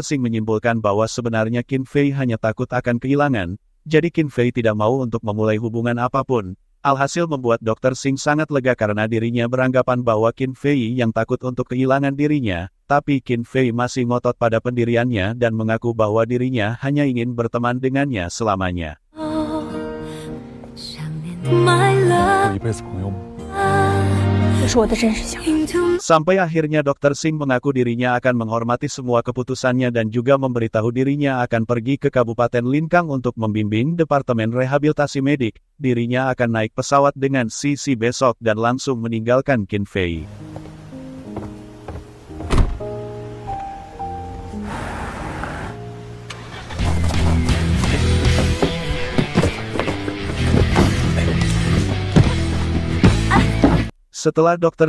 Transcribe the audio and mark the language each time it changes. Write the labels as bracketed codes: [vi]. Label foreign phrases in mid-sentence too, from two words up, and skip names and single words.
[id] Singh menyimpulkan bahwa sebenarnya Qin Fei hanya takut akan kehilangan, jadi Qin Fei tidak mau untuk memulai hubungan apapun. Alhasil membuat Dr. Singh sangat lega karena dirinya beranggapan bahwa Qin Fei yang takut untuk kehilangan dirinya, tapi Qin Fei masih ngotot pada pendiriannya dan mengaku bahwa dirinya hanya ingin berteman dengannya selamanya. [zh] 一辈子朋友吗？这是我的真实想法。 [id] Sampai akhirnya Dr. Singh mengaku dirinya akan menghormati semua keputusannya dan juga memberitahu dirinya akan pergi ke Kabupaten Linkang untuk membimbing Departemen Rehabilitasi Medik. Dirinya akan naik pesawat dengan Sisi besok dan langsung meninggalkan Qin Fei. Setelah Dr.